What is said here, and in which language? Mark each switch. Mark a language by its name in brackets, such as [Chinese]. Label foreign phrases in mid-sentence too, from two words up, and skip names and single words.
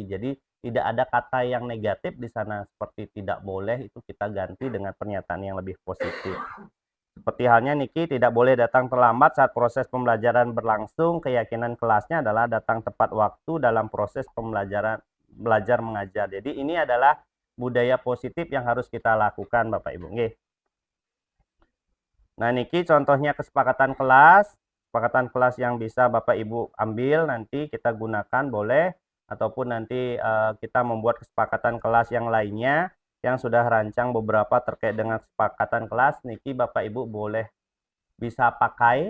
[Indonesian] Jadi tidak ada kata yang negatif di sana seperti tidak boleh, itu kita ganti dengan pernyataan yang lebih positif. Seperti halnya Niki tidak boleh datang terlambat saat proses pembelajaran berlangsung. Keyakinan kelasnya adalah datang tepat waktu dalam proses pembelajaran belajar mengajar. Jadi ini adalah budaya positif yang harus kita lakukan Bapak Ibu. Nggih. Nah, niki contohnya kesepakatan kelas yang bisa Bapak Ibu ambil nanti kita gunakan boleh, ataupun nanti kita membuat kesepakatan kelas yang lainnya yang sudah rancang beberapa terkait dengan kesepakatan kelas, niki Bapak Ibu boleh bisa pakai.